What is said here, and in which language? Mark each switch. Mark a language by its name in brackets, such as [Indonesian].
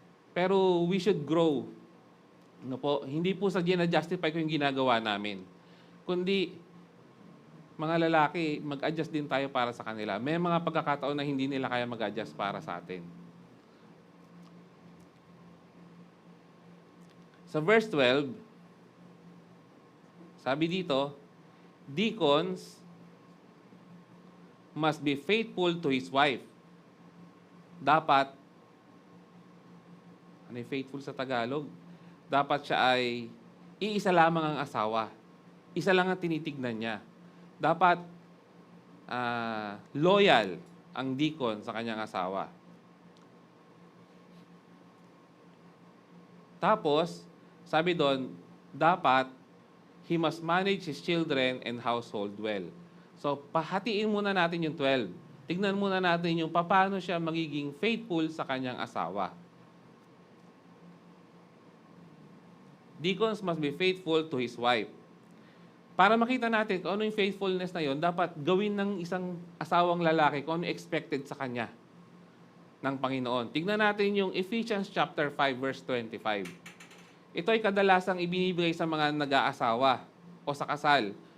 [Filipino] Pero [English] we should grow. [Filipino] Hindi po sa na-justify ko yung ginagawa namin. Kundi, mga lalaki, mag-adjust din tayo para sa kanila. May mga pagkakataon na hindi nila kaya mag-adjust para sa atin. [English] Sa verse 12, [Filipino] sabi dito, [English] deacons must be faithful to his wife. [Filipino] Dapat, ano yung faithful sa Tagalog? Dapat siya ay iisa lamang ang asawa. Isa lang ang tinitignan niya. Dapat loyal ang deacon sa kanyang asawa. Tapos, sabi doon, dapat [English] he must manage his children and household well. [Filipino] So, pahatiin muna natin yung 12. Tignan muna natin yung paano siya magiging faithful sa kanyang asawa. [English] Deacons must be faithful to his wife. [Filipino] Para makita natin kung ano yung faithfulness na yon, dapat gawin ng isang asawang lalaki kung ano expected sa kanya ng Panginoon. Tignan natin yung Ephesians chapter 5 verse 25. Ito ay kadalasang ibinibigay sa mga nag-aasawa o sa kasal.